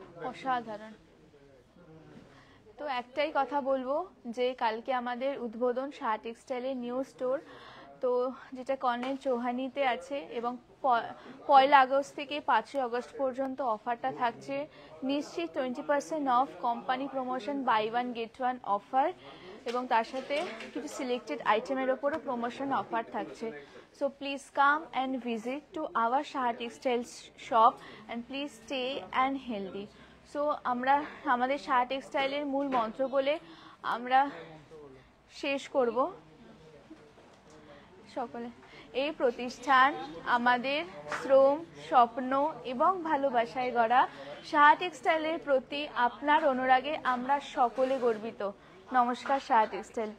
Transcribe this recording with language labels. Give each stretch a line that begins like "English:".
Bangla: অসাধারণ। তো একটাই কথা বলবো যে কালকে আমাদের উদ্বোধন শাহ টেক্সটাইলের নিউ স্টোর, তো যেটা কর্নেল চৌহানিতে আছে, এবং 1 আগস্ট থেকে 5 আগস্ট পর্যন্ত অফারটা থাকছে। নিশ্চিত 20% of company promotion, by one get one offer, এবং তার সাথে কিছু সিলেক্টেড আইটেমের ওপরও প্রমোশন অফার থাকছে।
English: So please come and visit to our Shah Textiles shop and please stay and healthy.
Bangla: So আমরা আমাদের শাহ টেক্সটাইলের মূল মন্ত্র বলে আমরা শেষ করব সকলে। এই প্রতিষ্ঠান আমাদের শ্রম, স্বপ্ন এবং ভালোবাসায় গড়া সাহা টেক্সটাইলের প্রতি আপনার অনুরাগে আমরা সকলে গর্বিত। নমস্কার সাহা টেক্সটাইল।